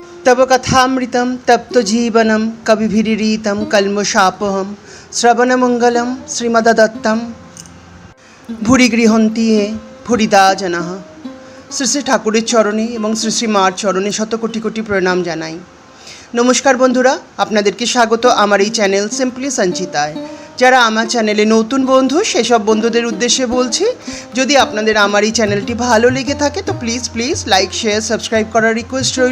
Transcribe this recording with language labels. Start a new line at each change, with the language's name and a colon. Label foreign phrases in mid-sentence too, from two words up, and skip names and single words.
Sanskrit: तव कथामृतं तप्तजीवनं कविभिरीतं कल्मषापहं श्रवणमङ्गलं श्रीमदत्तं भूरि गृहन्ति ये भूरिदा जनाः।
Bangla: শ্রী শ্রী ঠাকুরের চরণে এবং শ্রী শ্রী মার চরণে শত কোটি কোটি প্রণাম জানাই। নমস্কার বন্ধুরা, আপনাদেরকে স্বাগত আমার এই চ্যানেল সিম্পলি সঞ্চিতায়। যারা আমার চ্যানেলে নতুন বন্ধু সেসব বন্ধুদের উদ্দেশ্যে বলছি, যদি আপনাদের আমার এই চ্যানেলটি ভালো লেগে থাকে তো প্লিজ লাইক শেয়ার সাবস্ক্রাইব করার রিকোয়েস্ট রইল।